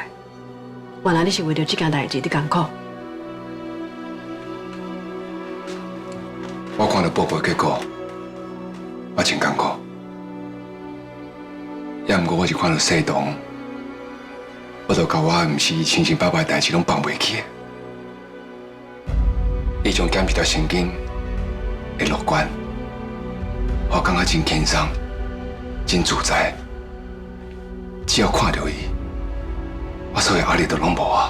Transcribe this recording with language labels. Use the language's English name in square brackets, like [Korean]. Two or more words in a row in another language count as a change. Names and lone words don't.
[Min Nan Chinese] 原来你是为着这件代志伫艰苦。我看到宝贝的结果，我真艰苦。也毋过我是看到世东，我就甲我毋是伊亲生爸爸的代志拢放袂记的。伊种减一条神经会乐观，我感觉真轻松，真自在。只要看到伊，我所有压力都拢无啊。